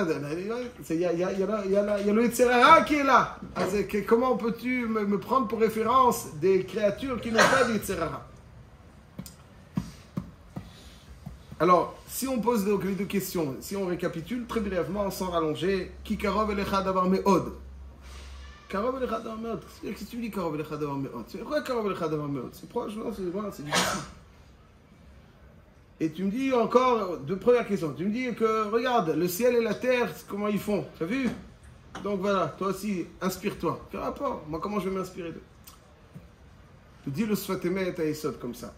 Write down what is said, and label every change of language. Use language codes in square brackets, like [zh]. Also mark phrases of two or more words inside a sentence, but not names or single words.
[fr] Il y a le Yetzerara qui est là. Alors, comment peux-tu me prendre pour référence des créatures qui n'ont pas de Yetzerara? Alors, si on pose les deux questions, si on récapitule très brièvement, sans rallonger, [he] כי קרוב אליך הדבר מאד. קרוב אליך הדבר מאד. [fr] Qu'est-ce que tu dis [he] קרוב אליך הדבר מאד? [fr] C'est quoi [he] קרוב אליך הדבר מאד? [fr] C'est proche, non? C'est difficile. Et tu me dis encore, deux premières questions. Tu me dis que, regarde, le ciel et la terre, comment ils font. Tu as vu? Donc voilà, toi aussi, inspire-toi. Quel rapport? Moi, comment je vais m'inspirer d'eux? Tu dis le Sfatemet à Esod comme ça.